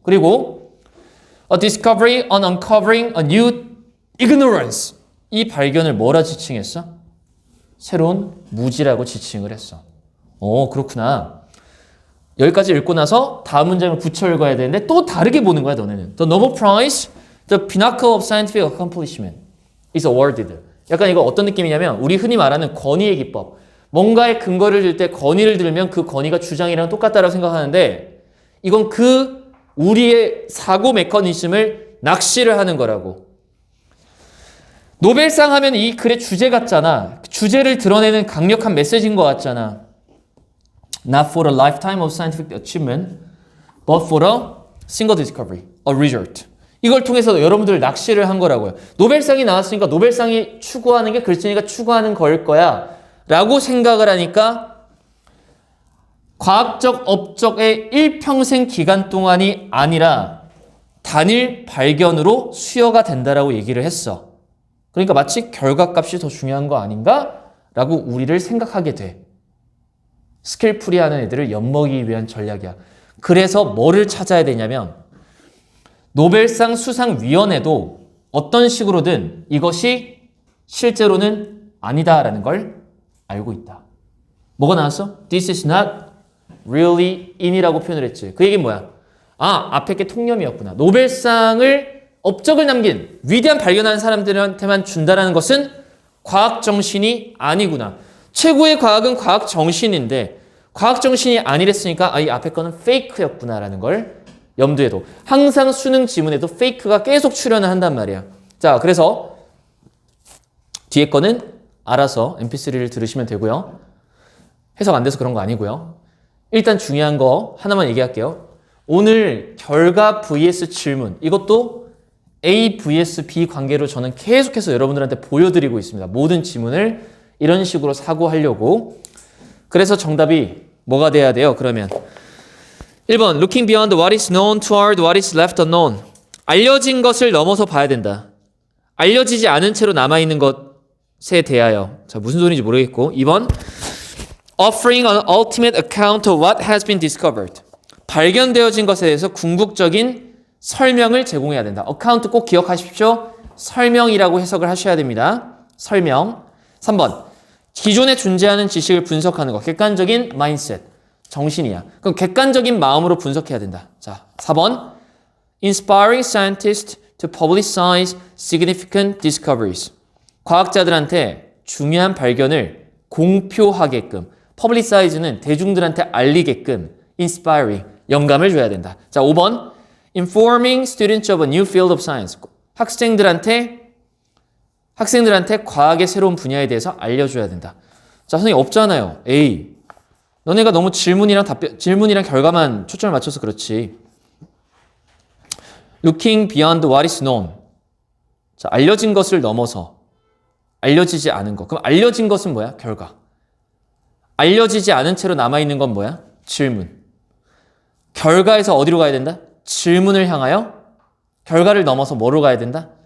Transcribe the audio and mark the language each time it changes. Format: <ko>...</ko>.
<en>그리고 a discovery on uncovering a new ignorance.</en> <ko>이 발견을 뭐라 지칭했어? 새로운 무지라고 지칭을 했어. 그렇구나. 여기까지 읽고 나서 다음 문장을 붙여 읽어야 되는데 또 다르게 보는 거야, 너네는.</ko> <en>The Nobel Prize, the pinnacle of scientific accomplishment, is awarded.</en> <ko>약간 이거 어떤 느낌이냐면 우리 흔히 말하는 권위의 기법. 뭔가의 근거를 들 때 권위를 들면 그 권위가 주장이랑 똑같다라고 생각하는데 이건 그 우리의 사고 메커니즘을 낚시를 하는 거라고. 노벨상 하면 이 글의 주제 같잖아. 주제를 드러내는 강력한 메시지인 것 같잖아.</ko> <en>Not for a lifetime of scientific achievement, but for a single discovery, a result.</en> <ko>이걸 통해서 여러분들 낚시를 한 거라고요. 노벨상이 나왔으니까 노벨상이 추구하는 게 글쓴이가 추구하는 걸 거야 라고 생각을 하니까 과학적 업적의 일평생 기간 동안이 아니라 단일 발견으로 수여가 된다라고 얘기를 했어. 그러니까 마치 결과값이 더 중요한 거 아닌가? 라고 우리를 생각하게 돼. 스킬풀이 하는 애들을 엿먹이기 위한 전략이야. 그래서 뭐를 찾아야 되냐면 노벨상 수상위원회도 어떤 식으로든 이것이 실제로는 아니다라는 걸 알고 있다. 뭐가 나왔어?</ko> <en>This is not really in</en> <ko>이라고 표현을 했지. 그 얘기는 뭐야? 앞에 게 통념이었구나. 노벨상을 업적을 남긴 위대한 발견한 사람들한테만 준다라는 것은 과학 정신이 아니구나. 최고의 과학은 과학 정신인데 과학 정신이 아니랬으니까 이 앞에 거는 페이크였구나라는 걸 염두에 둬. 항상 수능 지문에도 페이크가 계속 출연을 한단 말이야. 자, 그래서 뒤에 거는 알아서 mp3를 들으시면 되고요. 해석 안 돼서 그런 거 아니고요. 일단 중요한 거 하나만 얘기할게요. 오늘 결과 vs 질문, 이것도 A vs B 관계로 저는 계속해서 여러분들한테 보여드리고 있습니다. 모든 지문을 이런 식으로 사고하려고. 그래서 정답이 뭐가 돼야 돼요? 그러면 1번</ko> <en>Looking beyond what is known toward what is left unknown.</en> <ko>알려진 것을 넘어서 봐야 된다. 알려지지 않은 채로 남아있는 것에 대하여. 자, 무슨 소리인지 모르겠고.</ko> <en>2번 Offering an ultimate account of what has been discovered.</en> <ko>발견되어진 것에 대해서 궁극적인 설명을 제공해야 된다. 어카운트 꼭 기억하십시오. 설명이라고 해석을 하셔야 됩니다. 설명. 3번 기존에 존재하는 지식을 분석하는 것. 객관적인 마인드셋. 정신이야. 그럼 객관적인 마음으로 분석해야 된다.</ko> <en>자, 4번 Inspiring scientists to publicize significant discoveries.</en> <ko>과학자들한테 중요한 발견을 공표하게끔. publicize는 대중들한테 알리게끔. inspiring, 영감을 줘야 된다.</ko> <en>자, 5번 Informing students of a new field of science.</en> <ko>학생들한테 과학의 새로운 분야에 대해서 알려줘야 된다. 자, 선생님 없잖아요. A. 너네가 너무 질문이랑 결과만 초점을 맞춰서 그렇지.</ko> <en>Looking beyond what is known.</en> <ko>자, 알려진 것을 넘어서 알려지지 않은 것. 그럼 알려진 것은 뭐야? 결과. 알려지지 않은 채로 남아있는 건 뭐야? 질문. 결과에서 어디로 가야 된다? 질문을 향하여. 결과를 넘어서 뭐로 가야 된다?</ko>